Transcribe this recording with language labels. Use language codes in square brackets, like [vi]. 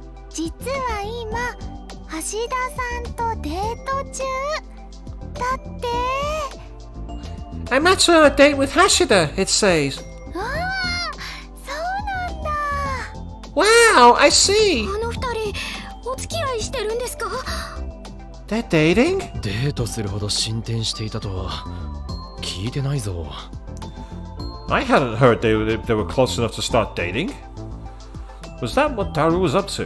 [ja] 実は今橋田さんとデート中だって。 [en] I'm actually on a date with Hashida, it says. [ja] ああ、そうなんだ。 [en] Wow, I see. [ja] あの二人お付き合いしてるんですか？ [en] They're dating? [ja] デートするほど進展していたとは聞いてないぞ。 [en] I hadn't heard they were close enough to start dating. Was that what Daru was up to?